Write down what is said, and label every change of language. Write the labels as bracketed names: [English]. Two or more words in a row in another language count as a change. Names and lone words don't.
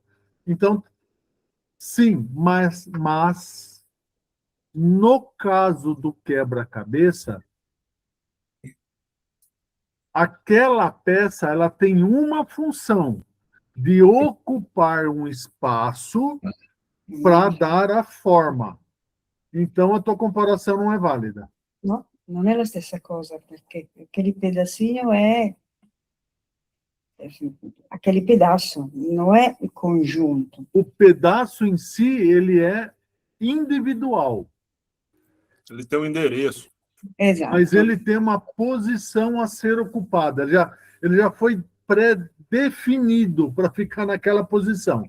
[Portuguese] Então, sim, mas no caso do quebra-cabeça, aquela peça ela tem uma função de ocupar um espaço para dar a forma. Então, a tua comparação não é válida. No, [Italian] non è la stessa cosa, perché [Portuguese] aquele pedacinho é aquele pedaço, não é o conjunto. O pedaço em si, ele é individual, Ele tem um endereço. Exato. mas ele tem uma posição a ser ocupada. Ele já foi pré-definido para ficar naquela posição.